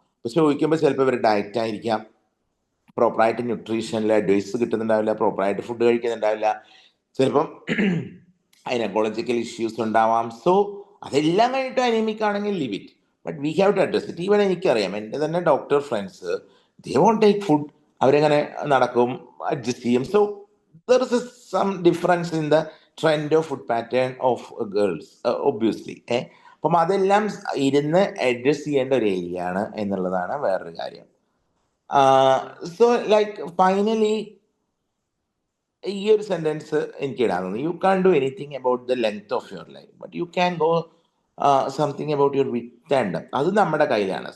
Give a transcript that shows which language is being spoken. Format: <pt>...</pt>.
<ml>ഇപ്പൊ ചോദിക്കുമ്പോൾ ചിലപ്പോൾ ഇവർ ഡയറ്റ് ആയിരിക്കാം, പ്രോപ്പറായിട്ട് ന്യൂട്രീഷനിൽ അഡ്വൈസ് കിട്ടുന്നുണ്ടാവില്ല, പ്രോപ്പറായിട്ട് ഫുഡ് കഴിക്കുന്നുണ്ടാവില്ല, ചിലപ്പം ഗൈനക്കോളജിക്കൽ ഇഷ്യൂസ് ഉണ്ടാവാം. സോ അതെല്ലാം കഴിഞ്ഞിട്ട് അനീമിക് ആണെങ്കിൽ</ml> <en>Leave it. But we have to address it.</en> <ml>Even എനിക്കറിയാം, എൻ്റെ തന്നെ doctor friends,</ml> <en>they won't take food,</en> <ml>അവരെങ്ങനെ നടക്കും, അഡ്ജസ്റ്റ് ചെയ്യും.</ml> <en>So there is some difference in the trend of food pattern of girls, obviously.</en> <ml>അപ്പം അതെല്ലാം ഇരുന്ന് അഡ്ജസ്റ്റ് ചെയ്യേണ്ട ഒരു ഏരിയ ആണ് എന്നുള്ളതാണ് വേറൊരു കാര്യം. സോ ലൈക്ക് ഫൈനലി ഈ ഒരു സെന്റൻസ് എനിക്ക് ഇടാൻ തോന്നുന്നു.</ml> <en>You can do anything about the length of your life, but you can go something about your width and depth.</en> <ml>അത് നമ്മുടെ കയ്യിലാണ്.</ml>